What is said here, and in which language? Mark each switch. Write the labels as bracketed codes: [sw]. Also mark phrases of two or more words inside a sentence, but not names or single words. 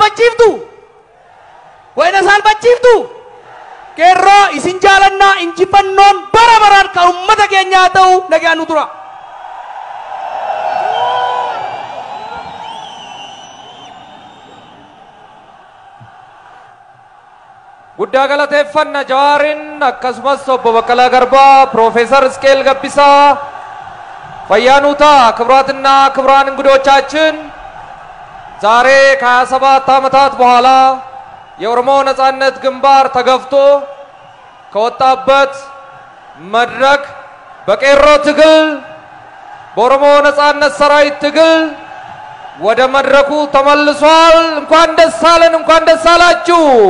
[om] isaan bachiiftu qeerroo isin jaalannaa injifannoon bara baraan kan ummata keenyaa ta'u nagaan nu tura guddaa galateeffanna Jawaarin akkasumas obbo Baqqalaa Garbaa ፕሮፌሰር እስቄል ገቢሳ [am] ፈያኑታ ክብራትና ክብራን እንግዶቻችን ዛሬ ከ27 ዓመታት በኋላ የኦሮሞ ነጻነት ግንባር ተገፍቶ ከወጣበት መድረክ በቄሮ ትግል በኦሮሞ ነጻነት ሰራዊት ትግል ወደ መድረኩ ተመልሷል እንኳን ደስ አለን እንኳን ደስ አላችሁ